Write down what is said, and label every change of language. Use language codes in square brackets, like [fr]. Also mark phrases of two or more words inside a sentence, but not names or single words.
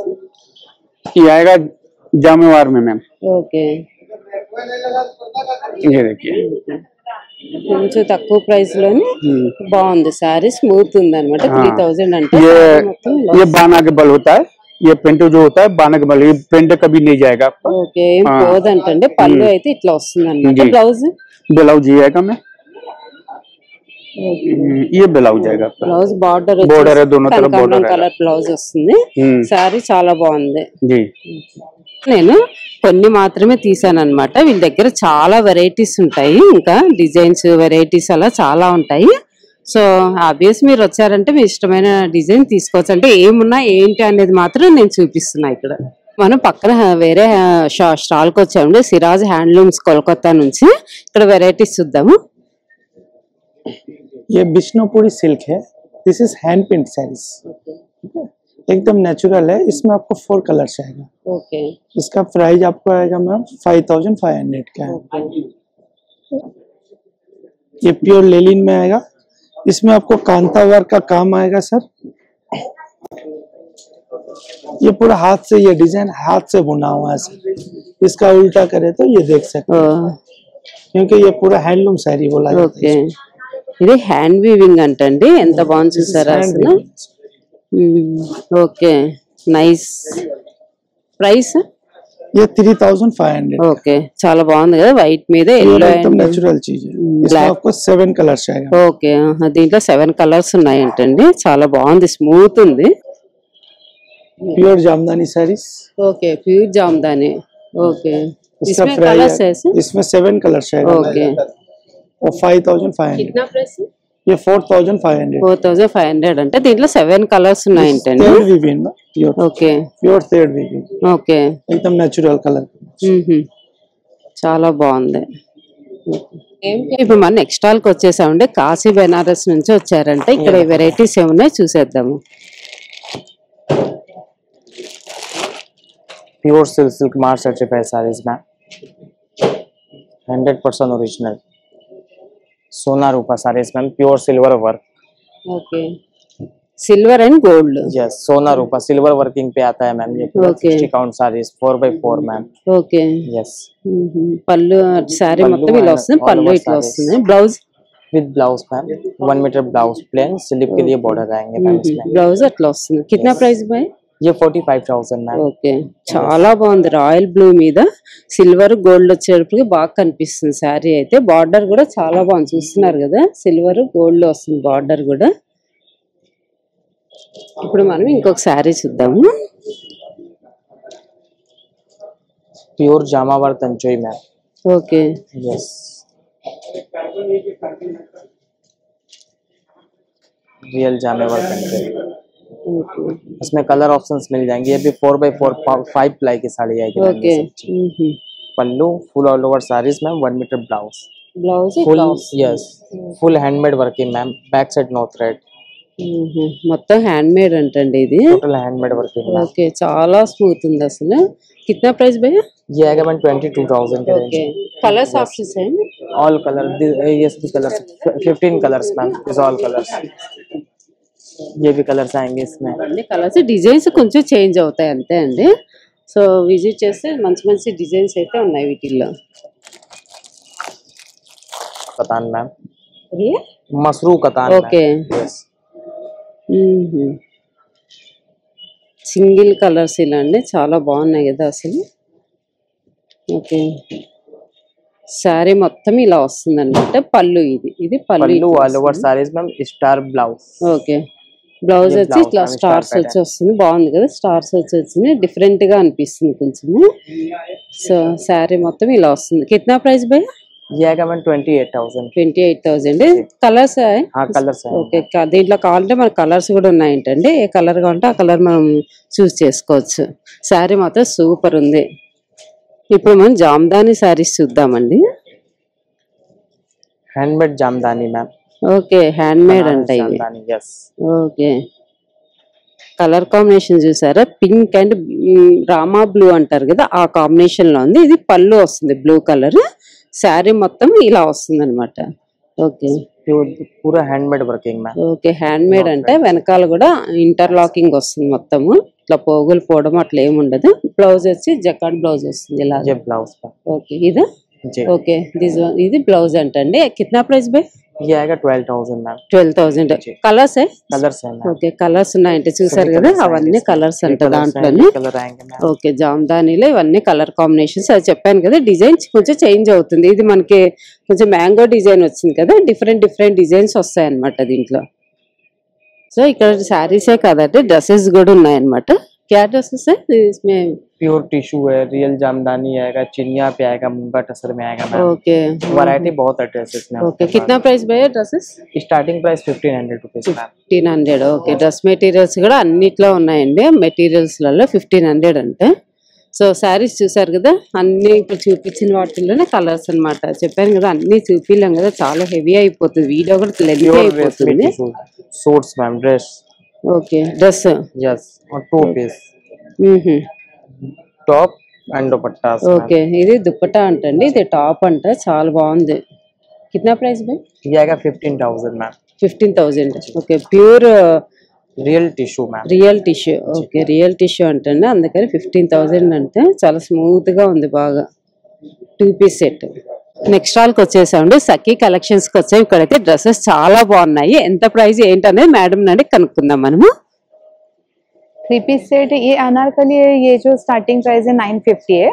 [hi] ये आएगा जामेवार में मैम। [te] ఓకే [hi] ये देखिए [te] కొంచెం తక్కువ ప్రైస్ లోనే బాగుంది శారీ, స్మూత్ ఉంది అనమాట. 3,000 అంటే [hi] ये [te] శారీ మొత్తం ఇలా [hi] ये बाना के बल होता है, ये पेंट जो होता है बाना के बल, ये पेंट कभी नहीं जाएगा आपका। [te] ఓకే ఏం పోదంటండి, పళ్ళు అయితే ఇట్లా వస్తుంది అనమాట. [hi] जी। [te] బ్లౌజ్ [hi] ब्लाउज ये आएगा मैम, ये ब्लाउज आएगा आपका। [en] blouse border [hi] Border है, दोनों तरफ border [te] కనకాంబరం [hi] है। [te] కలర్ బ్లౌజ్ వస్తుంది. हम्म, శారీ చాలా బాగుంది. [hi] जी [te] నేను కొన్ని మాత్రమే తీసాను అనమాట. వీళ్ళ దగ్గర చాలా వెరైటీస్ ఉంటాయి, ఇంకా డిజైన్స్ వెరైటీస్ అలా చాలా ఉంటాయి. సో ఆబ్వియస్ మీరు వచ్చారంటే మీ ఇష్టమైన డిజైన్ తీసుకోవచ్చు. అంటే ఏమున్నా ఏంటి అనేది మాత్రం నేను చూపిస్తున్నా. ఇక్కడ మనం పక్కన వేరే స్టాల్ కి వచ్చాము, సిరాజ్ హ్యాండ్లూమ్స్ కోల్కతా నుంచి. ఇక్కడ వెరైటీస్ చూద్దాము. [hi] ये बिष्णुपुरी सिल्क है, [en] this is hand paint sarees, [hi] एकदम नेचुरल है। इसमें आपको 4 कलर्स आएगा। [te] ఓకే [hi] इसका प्राइस आपको आएगा मैम 5,500 का है। ये प्योर लेलिन में आएगा, इसमें आपको कांता वर्क का काम आएगा सर। ये पूरा हाथ से, ये डिजाइन हाथ से बुना हुआ है सर। इसका उल्टा करे तो ये देख सकते हैं, क्योंकि ये पूरा हैंडलूम साड़ी बोला जाता [te] ఓకే [hi] है। [te] ఇది హ్యాండ్ వీవింగ్ అంటండి, ఎంత బాగుంది చూసారా అసలు. [en] okay nice. price? [hi] ये 3,500। [te] ఓకే చాలా బాగుంది కదా, వైట్ మీద [hi] ये [te] ఎల్లో [hi] एकदम [te] అండ్ [hi] नेचुरल चीज है। इसमें [en] black। [hi] आपको 7 कलर्स आएगा। [te] ఓకే దీంట్లో 7 కలర్స్ ఉన్నాయంటండి, చాలా బాగుంది, స్మూత్ ఉంది. [hi] प्योर जामदानी साड़ीज। [te] ఓకే ప్యూర్ జామ్దాని. ఓకే [hi] इसका इसमें कलर्स है प्राइस इसमें 7 कलर्स आएगा। [te] ఓకే [hi] और 5,500। कितना प्राइस? ये 4,500। [te] 4,500 అంటే దీంట్లో 7 కలర్స్ ఉన్నాయంటండి. [en] thread weaving [hi] में प्योर [te] ఓకే [en] thread weaving, [te] ఓకే [hi] एकदम नेचुरल कलर। [te] చాలా బాగుంది. ఇప్పుడు మన నెక్స్ట్ స్టాల్ కి వచ్చేసామండి, కాశీ బెనారస్ నుంచి వచ్చారంటే. ఇక్కడ వెరైటీస్ ఏమున్నాయి చూసేద్దాము. [en] pure silk mark certified sarees [hi] मैम, 100% ओरिजिनल सोना रूपा साड़ीज मैम, [en] pure silver work. okay silver and gold. [hi] यस सोना रूपा सिल्वर वर्किंग पे आता है मैम। ये [en] Okay. [hi] 60 काउंट साड़ीज 4x4 मैम। [te] ఓకే [hi] यस [te] పళ్ళు శారీ పళ్ళు మొత్తం ఇలా [en] and [te] వస్తుంది, [en] all [te] పళ్ళు [en] over [te] ఇట్లా [en] sarees. [te] వస్తుంది. బ్లౌజ్ [hi] विद ब्लाउज मैम, 1 मीटर ब्लाउज प्लेन स्लीव के लिए बॉर्डर आएंगे मैम इसमें। [te] బ్లౌజ్ అట్లా వస్తుంది. కిतना ప్రైస్ బాయ్? [hi] ये 45,000 मैम। [te] ఓకే చాలా బాగుంది, రాయల్ బ్లూ మీద సిల్వర్ గోల్డ్ వచ్చేటప్పటికి బాగా కనిపిస్తుంది శారీ అయితే. బార్డర్ కూడా చాలా బాగుంది, చూస్తున్నారు కదా, సిల్వర్ గోల్డ్ వస్తుంది బార్డర్ కూడా. ఇప్పుడు మనం ఇంకొక శారీ చూద్దాము. [hi] प्योर जामावर तंचोई मैम। [te] ఓకే [hi] यस रियल जामेवर तंचोई, इसमें कलर ऑप्शंस मिल जाएंगे। ये भी 4x4 5 प्लाई की साड़ी आएगी मैम। [te] ఓకే [hi] ये सब। पल्लू [en] full all over sarees [hi] मैम, 1 मीटर ब्लाउज [te] బ్లౌజ్ [hi] फुल। [en] yes full handmade working ma'am, back side no thread, [te] మొత్తం హ్యాండ్ మేడ్ అంటండి ఇది. [en] total handmade working ma'am. [te] ఓకే చాలా స్మూత్ ఉంది అసలు. కిतना ప్రైస్ భయ్యా? [hi] ये आएगा मैम 22,000 के [te] ఓకే [hi] रेंज। [te] కలర్స్ ఆప్షన్స్ है? [en] all color yes the colors 15 colors ma'am, is all colors. [hi] ये भी कलर्स आएंगे इसमें। [te] అన్ని కలర్స్, డిజైన్స్ కొంచెం చేంజ్ అవుతాయి అంతే అండి. సో విజిట్ చేస్తే మంచి మంచి డిజైన్స్ అయితే ఉన్నాయి వీటిల్లో. [hi] कतान मैम, मसरू कतान। [te] ఓకే [hi] यस [te] సింగిల్ కలర్స్ ఇలా అండి, చాలా బాగున్నాయి కదా అసలు. ఓకే శారీ మొత్తం ఇలా వస్తుంది అనమాట. పళ్ళు ఇది పళ్ళు [hi] पल्लू [en] all over sarees [hi] मैम, स्टार ब्लाउज। [te] ఓకే బ్లౌజ్ [hi] ये [te] వచ్చి [en] blouse [te] ఇట్లా [hi] में [en] star [te] స్టార్స్ [en] pattern. [te] వచ్చి వస్తుంది, బాగుంది కదా, స్టార్స్ వచ్చి వచ్చింది, డిఫరెంట్ గా అనిపిస్తుంది కొంచెము. సో శారీ మొత్తం ఇలా వస్తుంది. కిतना ప్రైస్ భయ్య? [hi] ये आएगा मैम 28,000। 28,000. కలర్స్? हाँ कलर्स है। [te] ఓకే, దీంట్లో కావాలంటే మన కలర్స్ కూడా ఉన్నాయంటండి. ఏ కలర్ కావాలంటే ఆ కలర్ మనం చూస్ చేసుకోవచ్చు. శారీ మాత్రం సూపర్ ఉంది. ఇప్పుడు మనం జామ్దాని శారీస్ చూద్దామండి. [hi] हैंडमेड जामदानी मैम। [te] ఓకే, హ్యాండ్ మేడ్ అంట ఇవి. [hi] जामदानी यस। [te] ఓకే, కలర్ కాంబినేషన్ చూసారా? పింక్ అండ్ రామా బ్లూ అంటారు కదా, ఆ కాంబినేషన్ లో ఉంది. ఇది పళ్ళు వస్తుంది బ్లూ కలర్. శారీ మొత్తం ఇలా వస్తుంది అనమాట. ఓకే [hi] पूरा [en] handmade working [hi] मैम। [te] ఓకే, హ్యాండ్ మేడ్ అంటే వెనకాల కూడా ఇంటర్లాకింగ్ వస్తుంది మొత్తము. ఇట్లా పోగులు పోవడం అట్లా ఏమి ఉండదు. బ్లౌజ్ వచ్చి జకార్డ్ బ్లౌజ్ వస్తుంది ఇలా. [hi] ये ब्लाउज का [te] ఓకే, ఇది [hi] जी। [te] ఓకే, ఇది బ్లౌజ్ అంటండి. కిतना ప్రైస్ బై? [hi] ये आएगा 12,000 मैम। [te] 12,000. కలర్స్? [hi] कलर्स है मैम। [te] ఓకే, కలర్స్ ఉన్నాయంటే చూసారు కదా, అవన్నీ కలర్స్ అంట దాంట్లోని. [hi] कलर आएंगे मैम। [te] ఓకే, జామ్దానీలో ఇవన్నీ కలర్ కాంబినేషన్స్. అది చెప్పాను కదా, డిజైన్స్ కొంచెం చేంజ్ అవుతుంది. ఇది మనకి కొంచెం మ్యాంగో డిజైన్ వచ్చింది కదా, డిఫరెంట్ డిజైన్స్ వస్తాయి అనమాట దీంట్లో. సో ఇక్కడ శారీసే కాదంటే డ్రెస్సెస్ కూడా ఉన్నాయన్నమాట. [hi] क्या ड्रेसेस है इसमें? प्योर टिश्यू है, रियल जामदानी आएगा, चिनिया पे आएगा, मुंगा टसर में आएगा मैम। ओके, वैरायटी बहुत है ड्रेसेस में। ओके, कितना प्राइस भैया ड्रेसेस? [en] starting price 1,500 rupees ma'am. [hi] 1,500. [te] ఓకే, డ్రెస్ మెటీరియల్స్ కూడా అన్నిట్లో ఉన్నాయండి. మెటీరియల్స్లలో 1,500 అంటే. సో శారీస్ చూసారు కదా, అన్ని ఇప్పుడు చూపించిన వాటిల్లోనే కలర్స్ అన్నమాట. చెప్పాను కదా, అన్ని చూపిలేం కదా, చాలా హెవీ అయిపోతుంది, వీడియో కూడా లెంతీ అయిపోతుంది. [hi] सूट्स मैम, ड्रेस। [te] ఓకే, డ్రెస్ [hi] यस, और 2 [en] piece top and [hi] दुपट्टा। [te] ఓకే, ఇది దుప్పటా అంటండి, ఇది టాప్ అంట, చాలా బాగుంది. కిतना ప్రైస్ బై? [hi] ये आएगा 15,000 मैम। [te] 15,000. ఓకే, ప్యూర్ [en] real tissue ma'am. [te] రియల్ టిష్యూ. ఓకే, రియల్ టిష్యూ అంటండి, అందుకని 15,000 అంటే. చాలా స్మూత్ గా ఉంది బాగా. 2 పీస్ సెట్. నెక్స్ట్ స్టాల్కి వచ్చేసామండి, సఖీ కలెక్షన్స్ కి వచ్చాయి. ఇక్కడైతే డ్రెస్సెస్ చాలా బాగున్నాయి. ఎంత ప్రైస్ ఏంటనేది మేడం నాడి కనుక్కుందాం మనము. [hi] 3 पीस सेट ये अनारकली है, ये जो स्टार्टिंग प्राइस है 950 है।